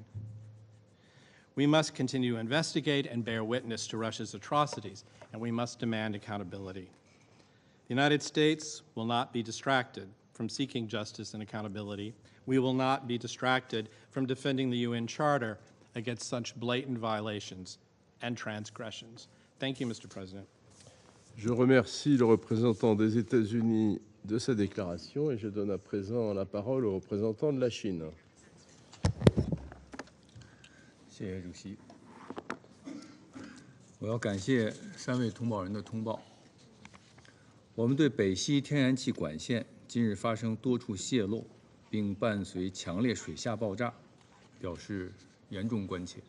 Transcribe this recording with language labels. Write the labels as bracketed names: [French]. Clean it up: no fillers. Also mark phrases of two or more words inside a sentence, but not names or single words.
[English] We must continue to investigate and bear witness to Russia's atrocities, and we must demand accountability. The United States will not be distracted from seeking justice and accountability. We will not be distracted from defending the UN Charter against such blatant violations and transgressions. Thank you, Mr. President. [French] Je remercie le représentant des États-Unis de sa déclaration et je donne à présent la parole au représentant de la Chine. [Chinese] 谢谢主席。我要感谢3位通报人的通报。我们对北溪天然气管线今日发生多处泄漏，并伴随强烈水下爆炸，表示严重关切。